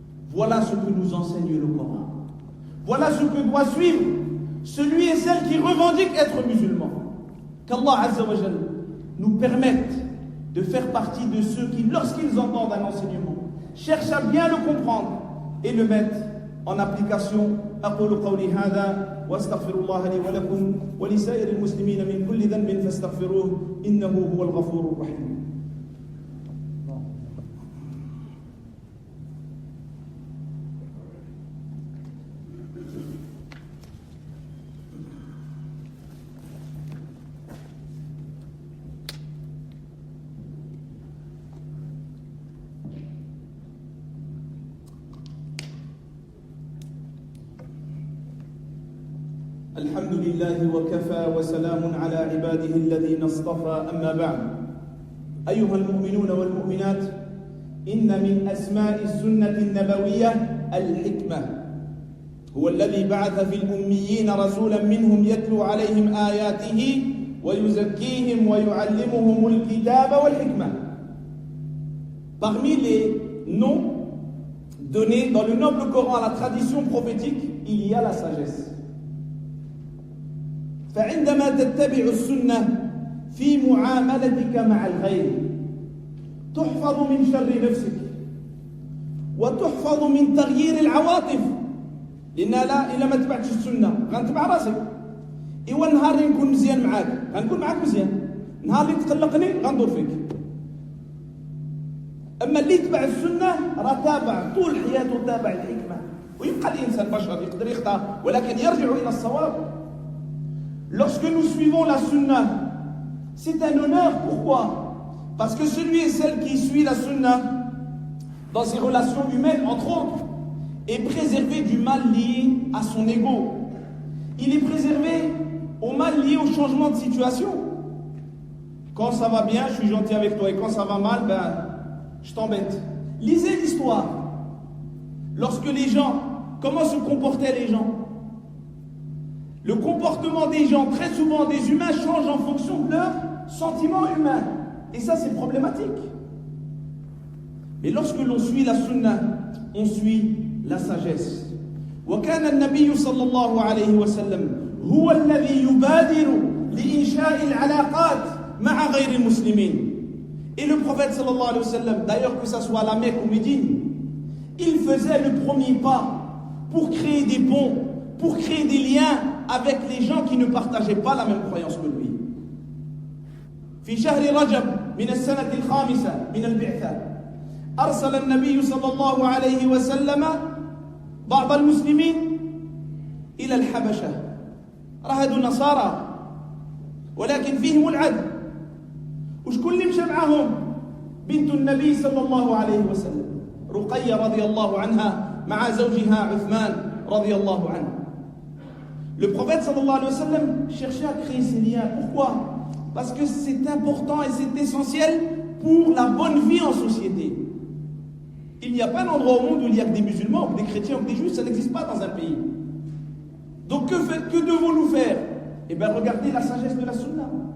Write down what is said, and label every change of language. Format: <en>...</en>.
<fr>Voilà ce que nous enseigne le Coran. Voilà ce que doit suivre celui et celle qui revendique être musulman. Qu'Allah</fr> <ar>Azza wa Jal</ar> <fr>nous permette de faire partie de ceux qui, lorsqu'ils entendent un enseignement, cherchent à bien le comprendre et le mettre en application.</fr> <ar>أقول قولي هذا وأستغفر الله لي ولكم ولسائر المسلمين من كل ذنب فاستغفروه إنه هو الغفور الرحيم. الحمد لله وكفى وسلام على عباده الذين اصطفى أما بعد أيها المؤمنون والمؤمنات إن من أسماء السنة النبوية الحكمة هو الذي بعث في الأميين رسولا منهم يتلو عليهم آياته ويزكيهم ويعلمهم الكتاب والحكمة.</ar> <fr>Parmi les noms donnés dans le noble Coran à la tradition prophétique, il y a la sagesse.</fr> <ar>فعندما تتبع السنة في معاملتك مع الغير تحفظ من شر نفسك وتحفظ من تغيير العواطف لأن لا إلا ما تبعتش السنة غنتبع راسك إيوا النهار اللي نكون مزيان معاك غنكون معاك مزيان النهار اللي تقلقني غندور فيك أما اللي يتبع السنة راه تابع طول حياته تابع الحكمة ويبقى الإنسان بشر يقدر يخطأ ولكن يرجع إلى الصواب.</ar> <fr>Lorsque nous suivons la sunna, c'est un honneur. Pourquoi? Parce que celui et celle qui suit la sunna dans ses relations humaines, entre autres, est préservé du mal lié à son ego. Il est préservé au mal lié au changement de situation. Quand ça va bien, je suis gentil avec toi, et quand ça va mal, je t'embête. Lisez l'histoire. Lorsque les gens, comment se comportaient les gens? Le comportement des gens, très souvent des humains, change en fonction de leurs sentiments humains. Et ça, c'est problématique. Mais lorsque l'on suit la sunna, on suit la sagesse.</fr> <ar>وكان النبي صلى الله عليه وسلم هو الذي يبادر لإنشاء العلاقات مع غير المسلمين.</ar> <fr>Et le prophète</fr> <ar>sallallahu alayhi wa sallam,</ar> <fr>d'ailleurs que ça soit à la Mecque ou Médine, il faisait le premier pas pour créer des ponts, pour créer des liens avec les gens qui ne partageaient pas la même croyance que lui.</fr> <ar>في شهر رجب من السنة الخامسة من البعثة أرسل النبي صلى الله عليه وسلم بعض المسلمين إلى الحبشة. رهدوا النصارى ولكن فيهم العدل. وشكون اللي مشى معهم؟ بنت النبي صلى الله عليه وسلم رقية رضي الله عنها مع زوجها عثمان رضي الله عنه.</ar> <fr>Le prophète</fr> <ar>sallallahu alayhi wa sallam</ar> <fr>cherchait à créer ces liens. Pourquoi? Parce que c'est important et c'est essentiel pour la bonne vie en société. Il n'y a pas un endroit au monde où il y a que des musulmans, ou des chrétiens, ou des juifs, ça n'existe pas dans un pays. Donc que devons-nous faire? Eh bien, regardez la sagesse de la sunna.</fr>